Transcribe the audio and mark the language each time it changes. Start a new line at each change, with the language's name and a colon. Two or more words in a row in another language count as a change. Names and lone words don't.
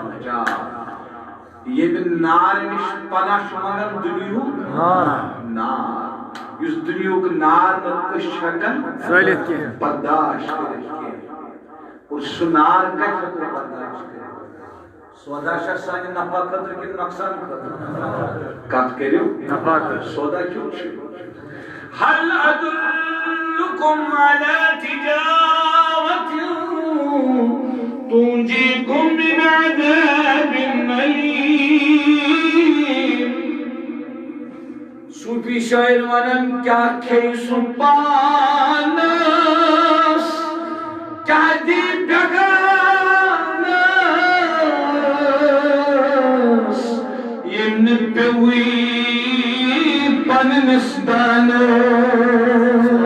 Kashmiri: ییٚمہِ نار نِش پناہ چھُ منگان دُنیاہُک نار، یُس دُنیاہُک نار نہٕ أسۍ چھِ ہٮ۪کان برداشت کٔرِتھ کینٛہہ، اور سُہ نار کتہِ ہٮ۪کو برداشت کٔرِتھ؟ سودا چھا سانہِ نفع خٲطرٕ کِنہٕ نۄقصان خٲطرٕ؟ کتھ کٔرِو نفع خٲطرٕ، سودا کیُتھ چھُ؟
Arabic: هل أدلكم على تجارة تنجيكم من عذاب أليم۔
Kashmiri: صوفی شاعر ونان کیا کھیہِ سُہ پانس، کیا دی بیگانس، ییٚمۍ نہٕ پیوٚوٕے پننِس دانس۔